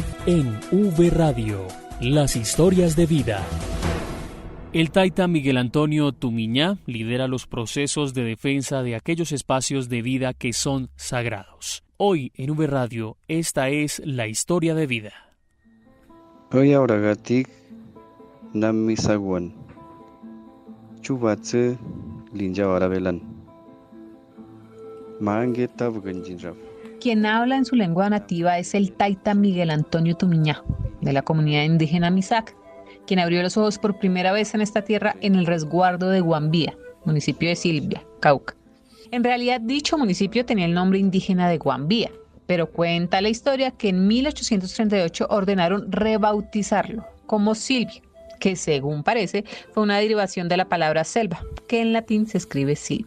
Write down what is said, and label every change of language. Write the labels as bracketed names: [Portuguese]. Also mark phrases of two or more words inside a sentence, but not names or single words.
[Spanish] En V Radio, las historias de vida. El taita Miguel Antonio Tumiñá lidera los procesos de defensa de aquellos espacios de vida que son sagrados. Hoy en V Radio, esta es la historia de vida. [Guambiano] Hoy auragatik namisaguan chubatse linjawarabelan mangueta buganjinraf. [Spanish] Quien habla en su lengua nativa es el taita Miguel Antonio Tumiñá, de la comunidad indígena Misac, quien abrió los ojos por primera vez en esta tierra en el resguardo de Guambía, municipio de Silvia, Cauca. En realidad, dicho municipio tenía el nombre indígena de Guambía, pero cuenta la historia que en 1838 ordenaron rebautizarlo como Silvia, que según parece fue una derivación de la palabra selva, que en latín se escribe silva.